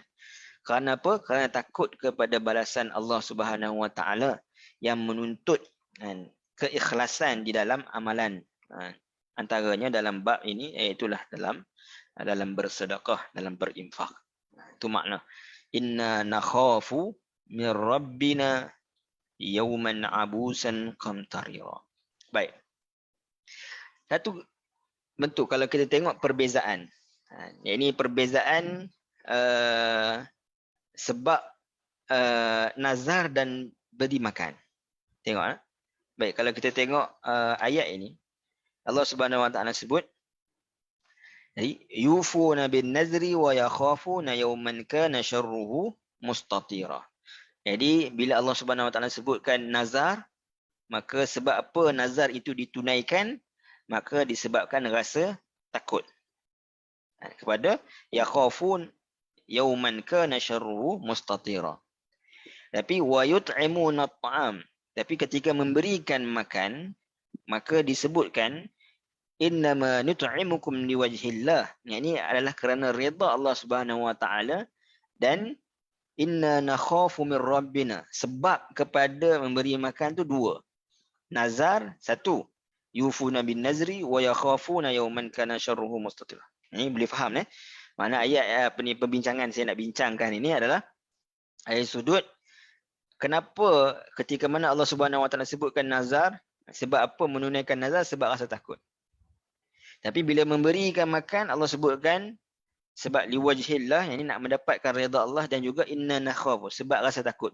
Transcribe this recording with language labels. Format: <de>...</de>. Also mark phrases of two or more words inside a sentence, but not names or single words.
<ms>Kerana apa? Kerana takut kepada balasan</ms> <ar>الله سبحانه و تعالى</ar> <ms>yang menuntut keikhlasan di dalam amalan. Antaranya dalam bab ini, iaitulah dalam bersedekah, dalam berinfak. Itu makna</ms> <ar>إنا نخاف من ربنا يوما عبوسا قمطريرا.</ar> <ms>Baik. Satu bentuk kalau kita tengok perbezaan Ini perbezaan sebab nazar dan beri makan. Tengok. Baik, kalau kita tengok ayat ini,</ms> <ar>الله سبحانه و تعالى</ar> <ms>sebut, jadi</ms> <ar>يوفون بالنذر و يخافون يوما كان شره مستطيرا.</ar> <ms>Jadi bila</ms> <ar>الله سبحانه و تعالى</ar> <ms>sebutkan nazar, maka sebab apa nazar itu ditunaikan? Maka disebabkan rasa takut. Kepada</ms> <ar>يخافون يوما كان شره مستطيرا.</ar> <ms>Tapi</ms> <ar>و يطعمون الطعام.</ar> <ms>Tapi ketika memberikan makan, maka disebutkan</ms> <ar>إنما نطعمكم لوجه الله.</ar> <ms>Ini adalah kerana redha</ms> <ar>الله سبحانه و تعالى,</ar> <ms>dan</ms> <ar>إنا نخاف من ربنا.</ar> <ms>Sebab kepada memberi makan tu dua. Nazar satu,</ms> <ar>يوفون بالنذر و يخافون يوما كان شره مستطيرا.</ar> <ms>Ini boleh faham Mana ayat perbincangan saya nak bincangkan ini adalah ayat sudut kenapa ketika mana</ms> <ar>الله سبحانه و تعالى</ar> <ms>sebutkan nazar, sebab apa menunaikan nazar? Sebab rasa takut. Tapi bila memberikan makan, Allah sebutkan sebab liwajhillah, yang ini nak mendapatkan redha Allah, dan juga</ms> <ar>إنا نخاف,</ar> <ms>sebab rasa takut.</ms>